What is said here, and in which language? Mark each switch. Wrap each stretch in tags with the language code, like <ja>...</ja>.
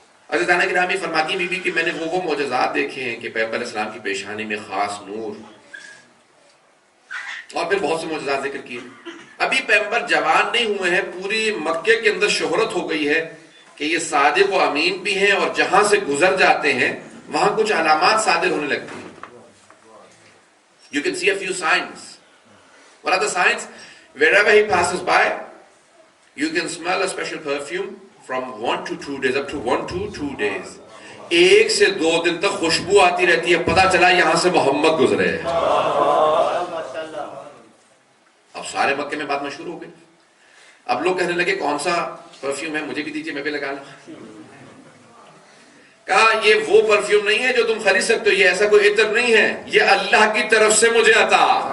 <ur>عزیزان گرامی فرماتی بی بی کہ میں نے وہ معجزات دیکھے ہیں کہ پیغمبر اسلام کی پیشانی میں خاص نور، اور پھر بہت سے معجزات ذکر کیے. ابھی پیغمبر جوان نہیں ہوئے ہیں، پوری مکے کے اندر شہرت ہو گئی ہے کہ یہ صادق و امین بھی ہیں، اور جہاں سے گزر جاتے ہیں وہاں کچھ علامات صادر ہونے لگتی ہیں.</ur> <en>You can see a few signs. What are the signs? Wherever he passes by, you can smell a special perfume from 1 to 2 days, up to 1 to 2 days.</en> <ur>1 سے 2 دن تک خوشبو آتی رہتی ہے، پتہ چلا یہاں سے محمد گزرے ہیں. اب سارے مکے میں بات مشہور ہو گئی. اب لوگ کہنے لگے کون سا پرفیوم ہے، مجھے بھی دیجیے، میں بھی لگا لوں. کہا یہ وہ پرفیوم نہیں ہے جو تم خرید سکتے ہو، یہ ایسا کوئی عطر نہیں ہے، یہ اللہ کی طرف سے مجھے عطا.</ur>